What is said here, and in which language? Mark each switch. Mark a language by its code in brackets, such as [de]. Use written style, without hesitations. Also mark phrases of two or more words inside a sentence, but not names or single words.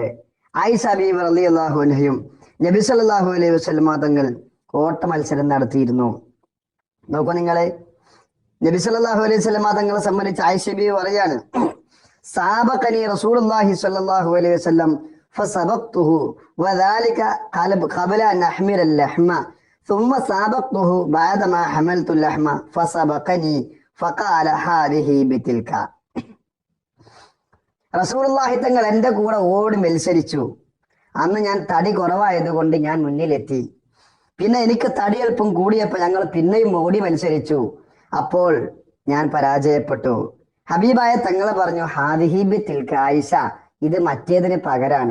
[ml] ആയിഷ ബീവി റളിയല്ലാഹു അൻഹയും നബി [ar] صلى الله عليه وسلم [ml] തങ്ങൾ ഓട്ട മത്സരം നടത്തിയിരുന്നു. നോക്കൂ നിങ്ങളെ, നബി [ar] صلى الله عليه وسلم [ml] തങ്ങളെ സംബന്ധിച്ച് ആയിഷ ബീവി പറയാണ്, [ar] سابقني رسول الله صلى الله عليه وسلم فسبقته وذلك قبل أن أحمل اللحم ثم سابقته بعدما حملت اللحم فسبقني فقال هذه بتلك. [ml] റസൂലുള്ളാഹി തങ്ങൾ എൻ്റെ കൂടെ ഓടി മത്സരിച്ചു. അന്ന് ഞാൻ തടി കുറവായതുകൊണ്ട് ഞാൻ മുന്നിലെത്തി. പിന്നെ എനിക്ക് തടി അല്പം കൂടിയപ്പോൾ ഞങ്ങൾ പിന്നെയും ഓടി മത്സരിച്ചു. അപ്പോൾ ഞാൻ പരാജയപ്പെട്ടു. ഹബീബായ തങ്ങൾ പറഞ്ഞു, [ar] هذه بتلك, [ml] ആയിഷ, ഇത് മറ്റേതിന് പകരാണ്.